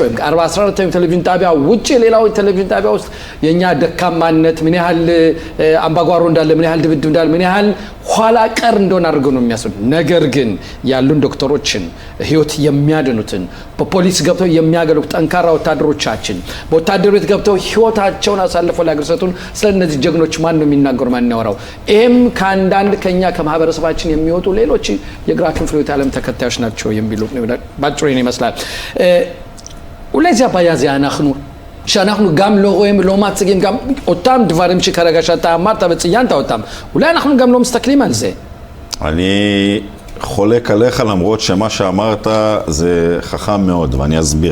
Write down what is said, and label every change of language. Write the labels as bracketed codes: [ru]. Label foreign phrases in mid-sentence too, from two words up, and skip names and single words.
[am] ወይም ከ14 ቴሌቪዥን ጣቢያ ውጪ ሌላው ቴሌቪዥን ጣቢያ ውስጥ የኛ ደካማነት ምን ያህል አምባጓሮ እንዳለ ምን ያህል ድብድብ እንዳለ ምን ያህል ኋላ ቀር እንደሆነ አድርገው ነው የሚያስቡት። ነገር ግን ያሉን ዶክተሮችን ህይወት የሚያድኑትን በፖሊስ ገብተው የሚያገሉ ጠንካራ ወታደሮቻችን በወታደር ቤት ገብተው ህይወታቸውን አሳልፈው ለአገርሰቱን ስለነዚህ ጀግኖች ማን ነው የሚናገረው ማን ያወራው? ይሄም ከአንዳንድ ከኛ ከማህበረሰባችን የሚወጡ ሌሎች የግራ ክንፍ ርዕዮተ ዓለም ተከታዮች ናቸው የሚሉ ባጭሩ ይመስላል። [he] ולזה הבעיה זה שאנחנו גם לא רואים, לא מציגים גם אותם דברים שכרגע שאתה אמרת וציינת אותם. אולי אנחנו גם לא מסתכלים על זה. אני חולק עליך למרות שמה שאמרת זה חכם מאוד ואני אסביר.